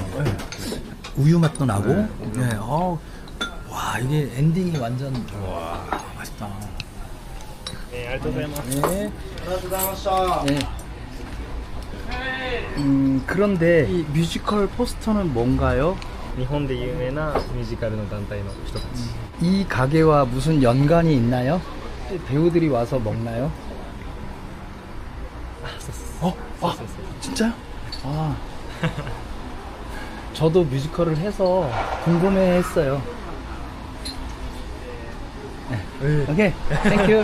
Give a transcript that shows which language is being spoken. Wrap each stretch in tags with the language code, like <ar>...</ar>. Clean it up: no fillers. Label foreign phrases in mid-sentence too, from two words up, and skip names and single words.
<ko>네. 우유 맛도 나고. 네. 와, 이게 엔딩이 완전 맛있다. 네, 알토자이마스. 네. 네. 그런데 이 뮤지컬 포스터는 뭔가요?</ko> <ja>日本で有名なミュージカルの団体の人たち。</ja> <ko>이 가게와 무슨 연관이 있나요? 배우들이 와서 먹나요? 진짜요? 저도 뮤지컬을 해서 궁금해했어요. 네.</ko> <en>okay, thank you.</en>